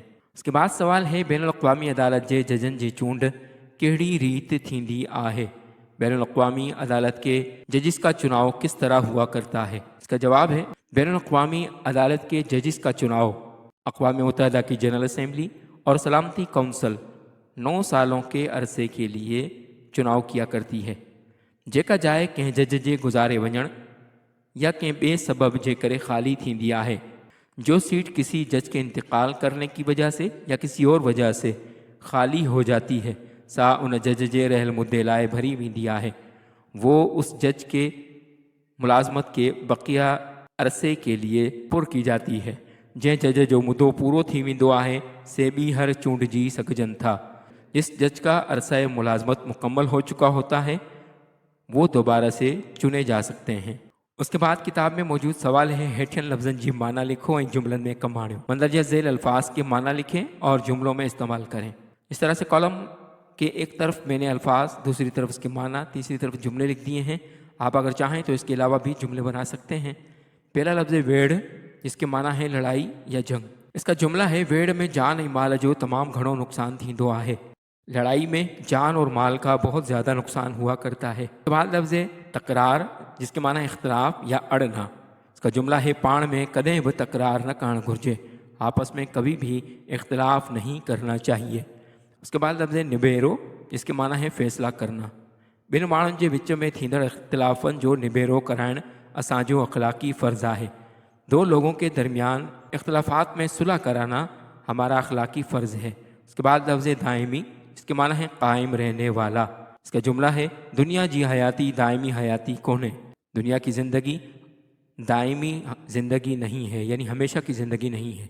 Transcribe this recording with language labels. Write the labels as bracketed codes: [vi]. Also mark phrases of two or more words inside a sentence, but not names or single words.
[hi] उसके बाद सवाल है [sd] बैनुल अक़वामी अदालत जे जजनि जी चूंड कहिड़ी रीत थींदी आहे? [hi] बैनुल अक़वामी अदालत के जजिस का चुनाव किस तरह हुआ करता है? इसका जवाब है बैनुल अक़वामी अदालत के जजिस का चुनाव अक़वाम मुत्तहिदा की जनरल असम्बली और सलामती कौंसिल 9 सालों के अरसे के लिए चुनाव किया करती है। [sd] जेका जाइ कंहिं जज जे गुज़ारे वञण या कंहिं ॿिए सबब जे करे खाली थींदी आहे। [hi] जो सीट किसी जज के इंतकाल करने की वजह से या किसी और वजह से खाली हो जाती है, [sd] सा उन जज जे रहियल मुद्दे लाइ भरी वेंदी आहे। [hi] वो उस जज के मुलाज़मत के बक़िया अरसे के लिए पुर की जाती है। [sd] जंहिं जज जो मुद्दो पूरो थी वेंदो आहे से ॿीहर चूंडिजी सघजनि था। [hi] जिस जज का अरसा मुलाज़मत मुकम्मल हो चुका होता है वो दोबारा से चुने जा सकते हैं। उसके बाद किताब में मौजूद सवाल है, [sd] हेठियन लफ्ज़नि जी माना लिखो ऐं जुमलनि में कमु आणियो। [hi] मंदरजा ज़ेल अल्फाज के माना लिखें और जुमलों में इस्तेमाल करें। इस तरह से कॉलम के एक तरफ मैंने अल्फाज, दूसरी तरफ उसके माना, तीसरी तरफ जुमले लिख दिए हैं। आप अगर चाहें तो इसके अलावा भी जुमले बना सकते हैं। पहला लफ्ज़ है वेड़, जिसके माना है लड़ाई या जंग। इसका जुमला है, [sd] वेड़ में जान ऐं माल जो तमामु घणो नुक़सान थींदो आहे। [hi] लड़ाई में जान और माल का बहुत ज़्यादा नुकसान हुआ करता है। उसके बाद लफ्ज़ है तकरार, जिसके माना इख्तलाफ या अड़ना। इसका जुमला है, [sd] पाण में कदें भी तकरार न करण घुर्जे, [hi] आपस में कभी भी इख्तलाफ नहीं करना चाहिए। उसके बाद लफ्ज़ है निबेरो, जिसके माना है फ़ैसला करना। [sd] ॿिनि माण्हुनि जे विच में थींदड़ इख्तिलाफ़नि जो निबेरो कराइण असांजो अखलाक़ी फ़र्ज़ आहे। [hi] दो लोगों के दरमियान इख्तिलाफ़ात में सुलह कराना हमारा अखलाक़ी फ़र्ज़ है। उसके बाद लफ्ज़ दायमी, इसके माना है कायम रहने वाला। इसका जुमला है, [sd] दुनिया जी हयाती दायमी हयाती कोने। [hi] दुनिया की ज़िंदगी दायमी ज़िंदगी नहीं है, यानी हमेशा की ज़िंदगी नहीं है।